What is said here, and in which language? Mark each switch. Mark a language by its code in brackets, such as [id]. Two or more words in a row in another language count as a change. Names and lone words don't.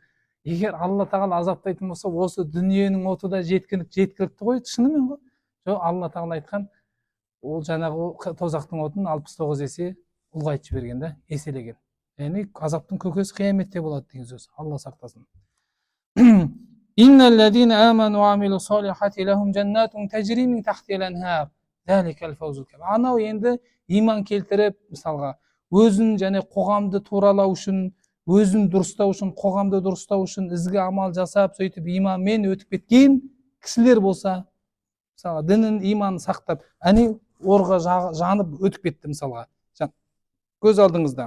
[kk] Егер Алла тағала азаптайтын болса, осы дүниенің оты да жеткілікті ғой, шынымен ғой. Жоқ, Алла тағала айтқан, ол жаңағы тозақтың отын 69 есе ұлғайтып жіберген да, еселеген. Яғни азаптың көкесі қияметте болады деген сөз. Алла сақтасын. [ar] إن الذين آمنوا وعملوا الصالحات لهم جنات تجري من تحتها الأنهار. ذلك الفوز الكبير. [kk] Анау енді иман келтіріп, мысалға, өзін және қоғамды туралау үшін, өзін дұрыстау үшін, қоғамды дұрыстау үшін ізгі амал жасап, сөйтіп иманмен өтіп кеткен кісілер болса, мысалға, дінін, иманын сақтап, әне орға жанып өтіп кетті, мысалға, көз алдыңызда.